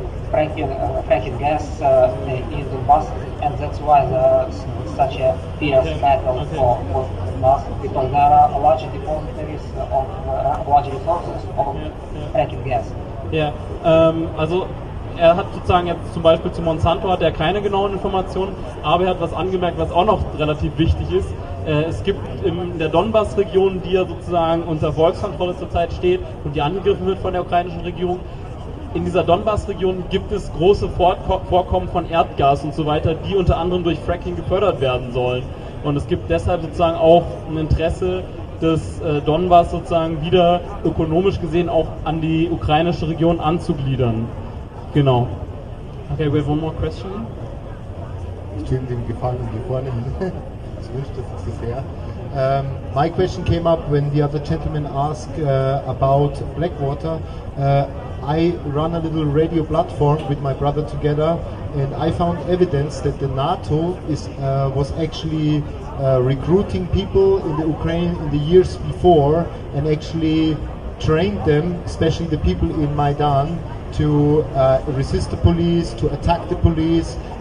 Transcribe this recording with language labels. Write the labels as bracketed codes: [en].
[en] fracking gas in Donbass, and that's why there's such a fierce battle for Donbass, because there are large depositories of large resources of fracking gas. [de] Ja, also er hat sozusagen jetzt zum Beispiel zu Monsanto hat er keine genauen Informationen, aber er hat was angemerkt, was auch noch relativ wichtig ist. Es gibt in der Donbass-Region, die ja sozusagen unter Volkskontrolle zurzeit steht und die angegriffen wird von der ukrainischen Regierung, in dieser Donbass-Region gibt es große Vorkommen von Erdgas und so weiter, die unter anderem durch Fracking gefördert werden sollen. Und es gibt deshalb sozusagen auch ein Interesse, des Donbass sozusagen wieder ökonomisch gesehen auch an die ukrainische Region anzugliedern. Genau. [en] Okay, we have one more question. [de] Stimmt, dem gefallen hier vorne hin. Das wünscht er sich sehr. [en] My question came up when the other gentleman asked about Blackwater. I run a little radio platform with my brother together, and I found evidence that the NATO was actually recruiting people in the Ukraine in the years before and actually trained them, especially the people in Maidan, to resist the police, to attack the police.